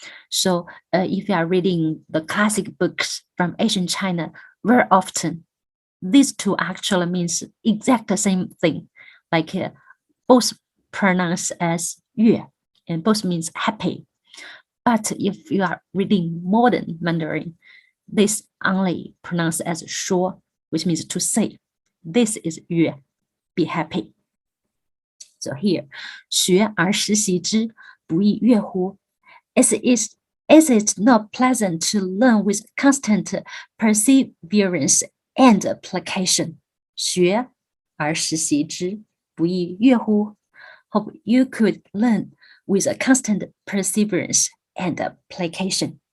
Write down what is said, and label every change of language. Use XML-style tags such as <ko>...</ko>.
<en>So if you are reading the classic books from ancient China, very often these two actually means exact the same thing, like both pronounced as 月 and both means happy. But if you are reading modern Mandarin, this only pronounced as 说, which means to say. This is 月, be happy.</en> <zh>So here, 学而时习之，不亦乐乎?</zh> <en>As it's not pleasant to learn with constant perseverance and application.</en> <zh>学而时习之，不亦乐乎?</zh> <en>Hope you could learn with a constant perseverance and application.</en>